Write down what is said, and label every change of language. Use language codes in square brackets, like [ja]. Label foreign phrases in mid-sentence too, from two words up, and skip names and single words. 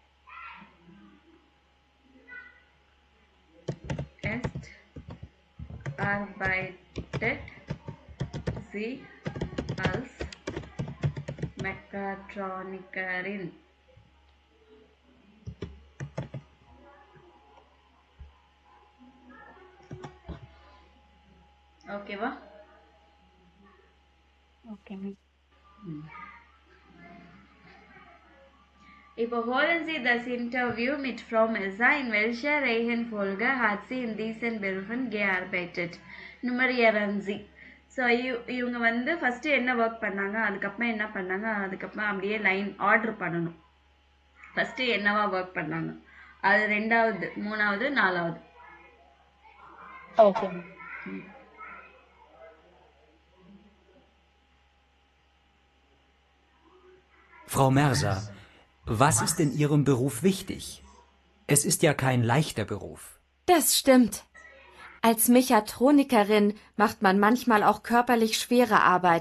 [de] Jetzt arbeitet sie als Mechatronikerin. [ta] ஓகேவா? [en] Okay, ma'am. [de] இப்போ holen Sie das Interview mit Frau Mirza, in welcher Reihenfolge hat sie in diesen Berufen gearbeitet? Nummerieren Sie. [ta] ஸோ இவங்க வந்து ஃபஸ்ட்டு என்ன ஒர்க் பண்ணாங்க, அதுக்கப்புறம் என்ன பண்ணாங்க, அதுக்கப்புறம் அப்படியே [en] line order [ta] பண்ணணும். ஃபஸ்ட்டு என்னவா ஒர்க் பண்ணாங்க, அது 2வது, 3வது, 4வது. [en] Okay, ma'am. [de] Frau Merser, was ist in Ihrem Beruf wichtig? Es ist ja kein leichter Beruf. Das stimmt. Als Mechatronikerin macht man manchmal auch körperlich schwere Arbeit.